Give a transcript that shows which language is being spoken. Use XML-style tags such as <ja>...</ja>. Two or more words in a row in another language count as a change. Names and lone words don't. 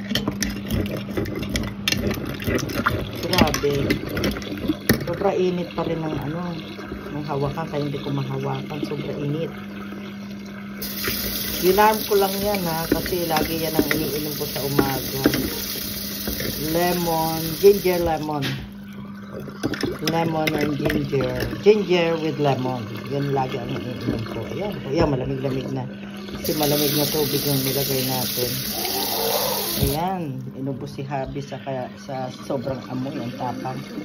<tl>Grabe. Sobra init pa rin ng ng hawakan, kaya hindi ko mahawakan. Sobra init. Ginam ko lang yan kasi lagi yan ang iniinom ko sa umaga.</tl> <en>Lemon, ginger lemon. Lemon and ginger. Ginger with lemon.</en> <tl>Yan lagi ang iniinom ko. Ayan, malamig-lamig na. Kasi malamig na tubig yung nilagay natin. Ayan, inubos si Habi sa sobrang amoy ang tapang.</tl>